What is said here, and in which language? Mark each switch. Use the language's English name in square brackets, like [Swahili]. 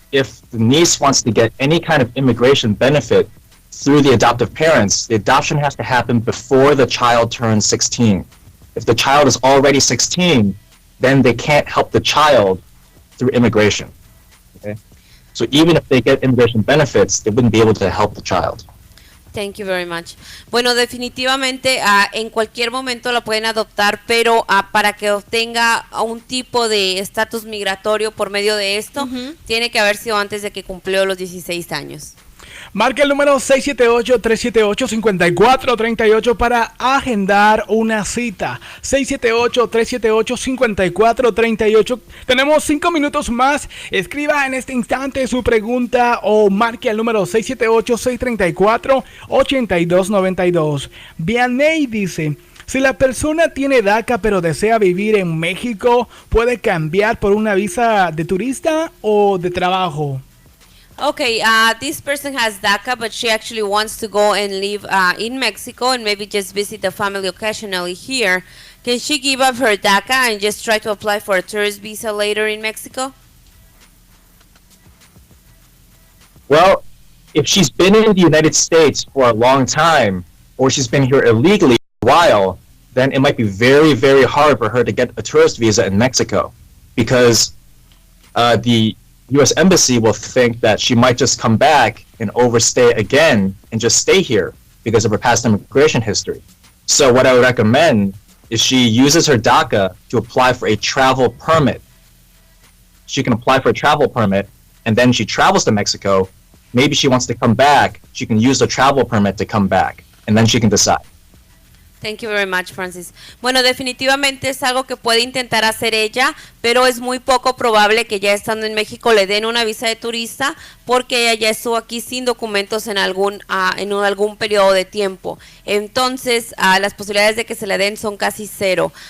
[English] if the niece wants to get any kind of immigration benefit through the adoptive parents, the adoption has to happen before the child turns 16. If the child is already 16, then they can't help the child through immigration. Okay? So even if they get immigration benefits, they wouldn't be able to help the child. Thank you very much. [Spanish] Bueno, definitivamente en cualquier momento la pueden adoptar, pero para que obtenga un tipo de estatus migratorio por medio de esto, tiene que haber sido antes de que cumplió los 16 años. Marca el número 678-378-5438 para agendar una cita. 678-378-5438. Tenemos 5 minutos más. Escriba en este instante su pregunta o marque el número 678-634-8292. Vianney dice: si la persona tiene DACA pero desea vivir en México, ¿puede cambiar por una visa de turista o de trabajo? [English] Okay, this person has DACA, but she actually wants to go and live in Mexico and maybe just visit the family occasionally here. Can she give up her DACA and just try to apply for a tourist visa later in Mexico? Well, if she's been in the United States for a long time, or she's been here illegally for a while, then it might be very, very hard for her to get a tourist visa in Mexico, because the U.S. Embassy will think that she might just come back and overstay again and just stay here because of her past immigration history. So what I would recommend is she uses her DACA to apply for a travel permit. She can apply for a travel permit, and then she travels to Mexico. Maybe she wants to come back. She can use the travel permit to come back, and then she can decide. Thank you very much, Francis. [Spanish] Bueno, definitivamente es algo que puede intentar hacer ella, pero es muy poco probable que ya estando en México le den una visa de turista, porque ella ya estuvo aquí sin documentos en algún periodo de tiempo. Entonces, las posibilidades de que se le den son casi cero.